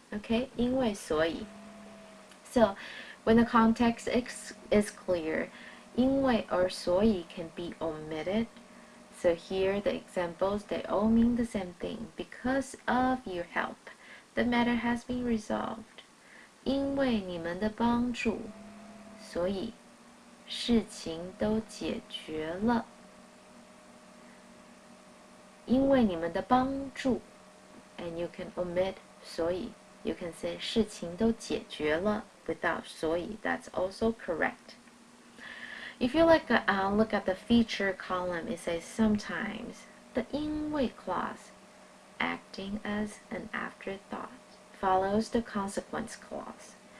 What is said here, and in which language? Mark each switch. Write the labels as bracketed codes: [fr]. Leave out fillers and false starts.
[en] Okay, 因为所以.So when the context is clear, 因为 or 所以 can be omitted. So here the examples, they all mean the same thing. Because of your help, the matter has been resolved. [zh] 因为你们的帮助，所以事情都解决了。因为你们的帮助 [en] and you can omit 所以 you can say [zh] 事情都解决了 [en] without 所以 that's also correct. If you look at the feature column, it says sometimes the 因为 clause, acting as an afterthought, follows the consequence clause.